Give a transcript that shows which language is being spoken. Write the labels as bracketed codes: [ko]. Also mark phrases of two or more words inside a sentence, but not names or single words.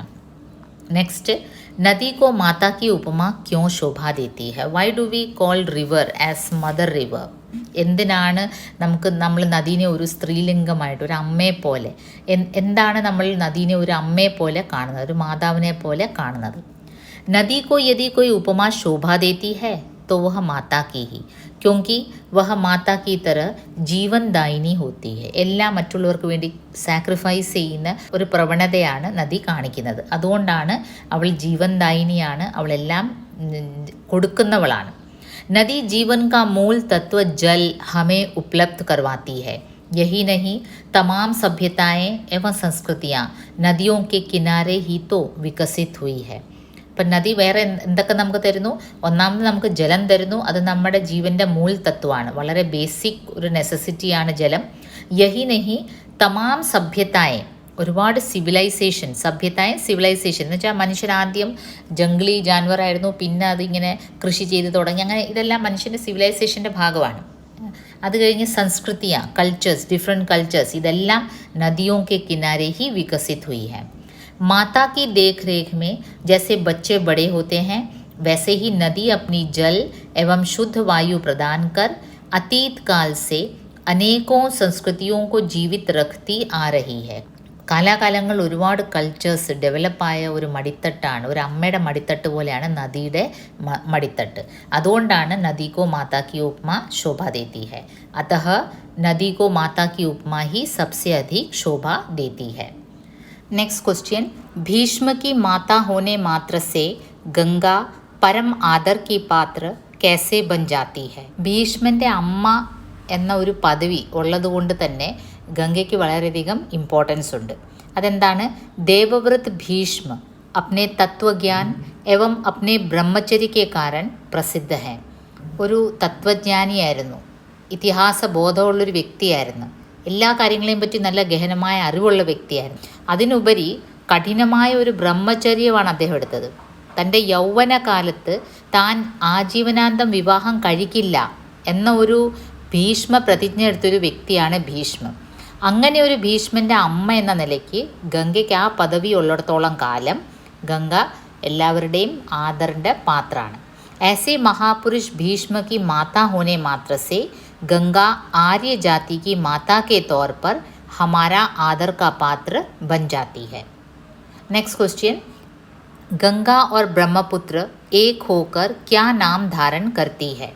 [hi] നെക്സ്റ്റ്, नदी को माता की उपमा क्यों शोभा देती है. [en] Why do we call river as mother river? [ml] എന്തിനാണ് നമ്മൾ നദീനെ ഒരു സ്ത്രീലിംഗമായിട്ട്, ഒരു അമ്മയെ പോലെ, എന്താണ് നമ്മൾ നദീനെ ഒരു അമ്മയെ പോലെ കാണുന്നത്, ഒരു മാതാവിനെ പോലെ കാണുന്നത്? [hi] नदी को यदि कोई उपमा शोभा देती है तो वह माता की ही, क्योंकि वह माता की तरह ജീവൻദായിനി होती है. [ml] എല്ലാം മറ്റുള്ളവർക്ക് വേണ്ടി സാക്രിഫൈസ് ചെയ്യുന്ന ഒരു പ്രവണതയാണ് നദി കാണിക്കുന്നത്. അതുകൊണ്ടാണ് അവൾ ജീവൻദായിനിയാണ്, അവളെല്ലാം കൊടുക്കുന്നവളാണ്. [hi] नदी जीवन का मूल तत्व जल हमें उपलब्ध करवाती है. यही नहीं, तमाम सभ्यताएं एवं संस्कृतियां नदियों के किनारे ही तो विकसित हुई है. [ml] ഇപ്പം നദി വേറെ എന്തൊക്കെ നമുക്ക് തരുന്നു? ഒന്നാമത് നമുക്ക് ജലം തരുന്നു. അത് നമ്മുടെ ജീവൻ്റെ മൂൽ തത്വമാണ്, വളരെ ബേസിക് ഒരു നെസസിറ്റിയാണ് ജലം. [hi] यही नहीं, तमाम सभ्यताएं, [ml] ഒരുപാട് സിവിലൈസേഷൻ, സിവിലൈസേഷൻ എന്ന് വെച്ചാൽ മനുഷ്യരാദ്യം ജംഗ്ലി ജാൻവറായിരുന്നു, പിന്നെ അതിങ്ങനെ കൃഷി ചെയ്ത് തുടങ്ങി, അങ്ങനെ ഇതെല്ലാം മനുഷ്യൻ്റെ സിവിലൈസേഷൻ്റെ ഭാഗമാണ്. അത് കഴിഞ്ഞ് സംസ്കൃതിയ, കൾച്ചേഴ്സ്, [en] different cultures, [ml] ഇതെല്ലാം [hi] നദിയോं के किनारे ही विकसित हुई है. माता की देख रेख में जैसे बच्चे बड़े होते हैं, वैसे ही नदी अपनी जल एवं शुद्ध वायु प्रदान कर अतीत काल से अनेकों संस्कृतियों को जीवित रखती आ रही है. [ml] കാലാകാലങ്ങൾ ഒരുപാട് കൾച്ചേഴ്സ് ഡെവലപ്പായ ഒരു മടിത്തട്ടാണ്, ഒരു അമ്മയുടെ മടിത്തട്ട് പോലെയാണ് നദിയുടെ മടിത്തട്ട്. അതുകൊണ്ടാണ് [hi] नदी को माता की उपमा शोभा देती है. अतः नदी को माता की उपमा ही सबसे अधिक शोभा देती है. [en] next question, [hi] भीष्म की माता होने मात्र से गंगा परम आदर की पात्र कैसे बन जाती है? [ml] ഭീഷ്മൻ്റെ അമ്മ എന്ന ഒരു പദവി ഉള്ളതുകൊണ്ട് തന്നെ ഗംഗയ്ക്ക് വളരെയധികം ഇമ്പോർട്ടൻസ് ഉണ്ട്. [hi] അതെന്താണ്? ദേവവ്രത് ഭീഷ്മ अपने तत्वज्ञान एवं अपने ब्रह्मचर्य के कारण प्रसिद्ध है. [ml] ഒരു തത്വജ്ഞാനിയായിരുന്നു, ഇതിഹാസ ബോധമുള്ളൊരു വ്യക്തിയായിരുന്നു, എല്ലാ കാര്യങ്ങളെയും പറ്റി നല്ല ഗഹനമായ അറിവുള്ള വ്യക്തിയായിരുന്നു. അതിനുപരി കഠിനമായ ഒരു ബ്രഹ്മചര്യമാണ് അദ്ദേഹം എടുത്തത്. തൻ്റെ യൗവനകാലത്ത് താൻ ആജീവനാന്തം വിവാഹം കഴിക്കില്ല എന്ന ഒരു ഭീഷ്മ പ്രതിജ്ഞ എടുത്തൊരു വ്യക്തിയാണ് ഭീഷ്മൻ. അങ്ങനെ ഒരു ഭീഷ്മൻ്റെ അമ്മ എന്ന നിലയ്ക്ക് ഗംഗയ്ക്ക് ആ പദവി ഉള്ളിടത്തോളം കാലം ഗംഗ എല്ലാവരുടെയും ആദറിൻ്റെ പാത്രമാണ്. [hi] ऐसे महापुरुष भीष्म की माता होने मात्र से गंगा आर्य जाति की माता के तौर पर हमारा आदर का पात्र बन जाती है. [en] next question, [hi] गंगा और ब्रह्मपुत्र एक होकर क्या नाम धारण करती है?